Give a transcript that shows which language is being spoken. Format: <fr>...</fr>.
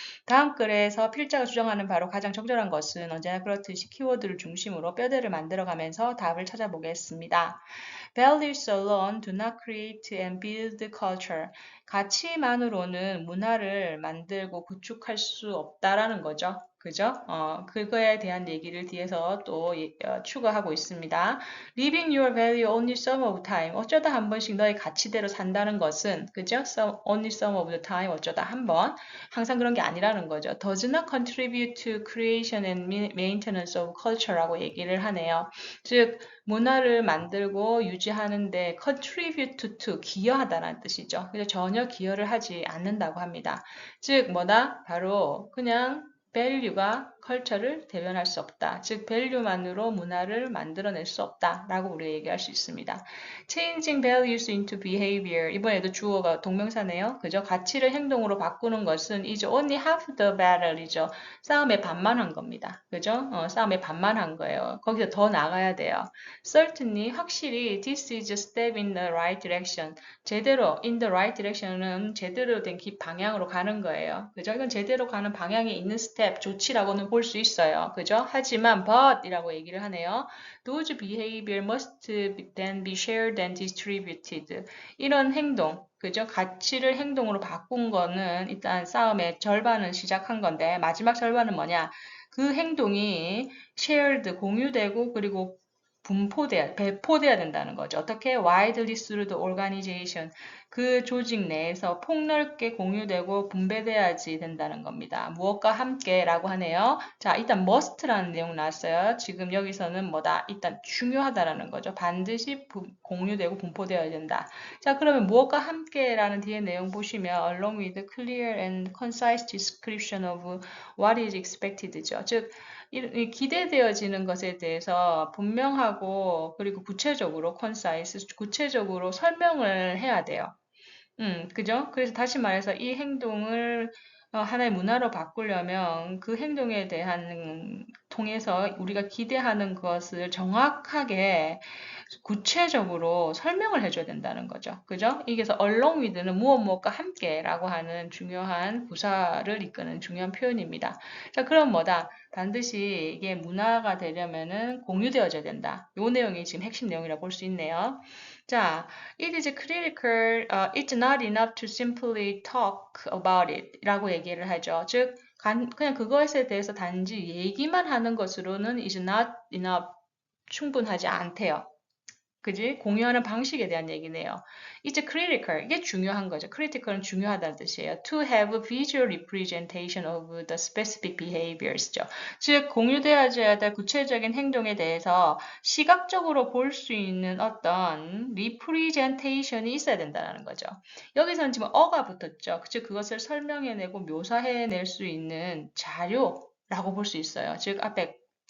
<ko>다음 글에서 필자가 주장하는 바로 가장 적절한 것은 언제나 그렇듯이 키워드를 중심으로 뼈대를 만들어가면서 답을 찾아보겠습니다.</ko> <en>Values alone do not create and build culture.</en> <ko>가치만으로는 문화를 만들고 구축할 수 없다라는 거죠. 그죠? 그거에 대한 얘기를 뒤에서 또 추가하고 있습니다.</ko> <en>Living your value only some of the time.</en> <ko>어쩌다 한 번씩 너의 가치대로 산다는 것은, 그죠?</ko> <en>Only some of the time.</en> <ko>어쩌다 한 번. 항상 그런 게 아니라는 거죠.</ko> <en>Does not contribute to creation and maintenance of culture</en> <ko>라고 얘기를 하네요. 즉, 문화를 만들고 유지하는데 contribute to, 기여하다라는 뜻이죠. 그래서 전혀 기여를 하지 않는다고 합니다. 즉, 뭐다? 바로 그냥 value가 culture를 대변할 수 없다. 즉, value만으로 문화를 만들어낼 수 없다라고 우리가 얘기할 수 있습니다.</ko> <en>Changing values into behavior.</en> <ko>이번에도 주어가 동명사네요. 그죠? 가치를 행동으로 바꾸는 것은</ko> <en>is only half the battle이죠.</en> <ko>싸움의 반만 한 겁니다. 그죠? 싸움의 반만 한 거예요. 거기서 더 나가야 돼요.</ko> <en>Certainly, 확실히 this is a step in the right direction.</en> <ko>제대로</ko> <en>in the right direction은</en> <ko>제대로 된 방향으로 가는 거예요. 그죠? 이건 제대로 가는 방향에 있는 스텝, 조치라고는 볼 수 있어요. 그죠? 하지만 but이라고 얘기를 하네요.</ko> <en>Those behavior must then be shared and distributed.</en> <ko>이런 행동, 그죠? 가치를 행동으로 바꾼 거는 일단 싸움의 절반은 시작한 건데 마지막 절반은 뭐냐? 그 행동이 shared, 공유되고 그리고 배포돼야 된다는 거죠. 어떻게?</ko> <en>widely through the organization.</en> <ko>그 조직 내에서 폭넓게 공유되고 분배돼야지 된다는 겁니다. 무엇과 함께라고 하네요. 자, 일단 must라는 내용 나왔어요. 지금 여기서는 뭐다? 일단 중요하다라는 거죠. 반드시 공유되고 분포되어야 된다. 자, 그러면 무엇과 함께라는 뒤에 내용 보시면</ko> <en>along with clear and concise description of what is expected죠.</en> <ko>즉, 이 기대되어지는 것에 대해서 분명하고 그리고 구체적으로 concise, 구체적으로 설명을 해야 돼요. 그죠? 그래서 다시 말해서 이 행동을 하나의 문화로 바꾸려면 그 행동에 대한 통해서 우리가 기대하는 것을 정확하게 구체적으로 설명을 해줘야 된다는 거죠. 그죠? 이게서 along with는 무엇 무엇과 함께라고 하는 중요한 부사를 이끄는 중요한 표현입니다. 자, 그럼 뭐다? 반드시 이게 문화가 되려면은 공유되어져야 된다. 이 내용이 지금 핵심 내용이라고 볼 수 있네요.</ko> <en>자, it is critical, it's not enough to simply talk about it</en> <ko>라고 얘기를 하죠. 즉, 그냥 그것에 대해서 단지 얘기만 하는 것으로는</ko> <en>is not enough,</en> <ko>충분하지 않대요. 그지? 공유하는 방식에 대한 얘기네요.</ko> <en>It's critical.</en> <ko>이게 중요한 거죠. critical은 중요하다는 뜻이에요.</ko> <en>To have visual representation of the specific behaviors죠.</en> <ko>즉, 공유되어야 될 구체적인 행동에 대해서 시각적으로 볼 수 있는 어떤 representation이 있어야 된다는 거죠. 여기서는 지금 어가 붙었죠. 즉, 그것을 설명해내고 묘사해낼 수 있는 자료라고 볼 수 있어요. 즉, 앞에</ko>